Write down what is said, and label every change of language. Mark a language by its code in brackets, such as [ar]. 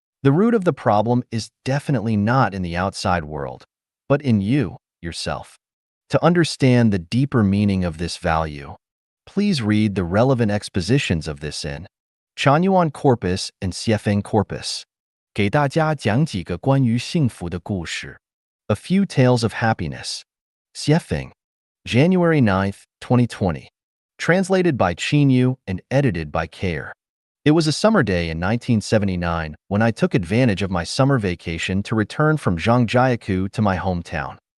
[en] The root of the problem is definitely not in the outside world, but in you, yourself. To understand the deeper meaning of this value, please read the relevant expositions of this in Chanyuan Corpus and Xiefeng Corpus. [zh] 给大家讲几个关于幸福的故事. [en] A Few Tales of Happiness. Xiefeng. January 9th, 2020. Translated by Qinyu and edited by Care. It was a summer day in 1979 when I took advantage of my summer vacation to return from Zhangjiakou to my hometown.